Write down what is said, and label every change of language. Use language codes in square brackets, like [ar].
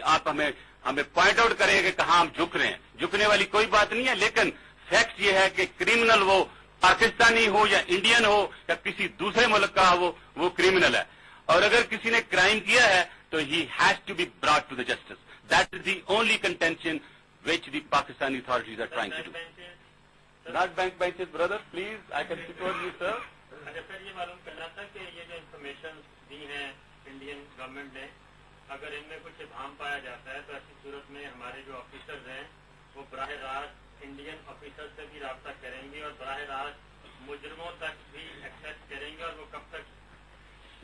[ur] آپ ہمیں point out کریں کہ کہاں ہم جھک رہے ہیں. جھکنے والی کوئی بات نہیں ہے, لیکن فیکٹ یہ ہے کہ کرمنل وہ پاکستانی ہو یا انڈین ہو یا کسی دوسرے ملک کا ہو وہ کرمنل ہے. اور اگر کسی نے کرائم کیا ہے تو [en] he has to be brought to the justice. That is the only contention which the Pakistani authorities are trying to do. Not bank benches, brother. Please, I can support you, sir. [ur] اچھا سر, یہ معلوم کرنا تھا کہ یہ جو information دی ہیں Indian government نے, اگر ان میں کچھ ابہام پایا جاتا ہے تو ایسی صورت میں ہمارے جو آفیسرز ہیں وہ براہ راست انڈین آفیسر سے بھی رابطہ کریں گے اور براہ راست مجرموں تک بھی ایکسیس کریں گے. اور وہ کب تک؟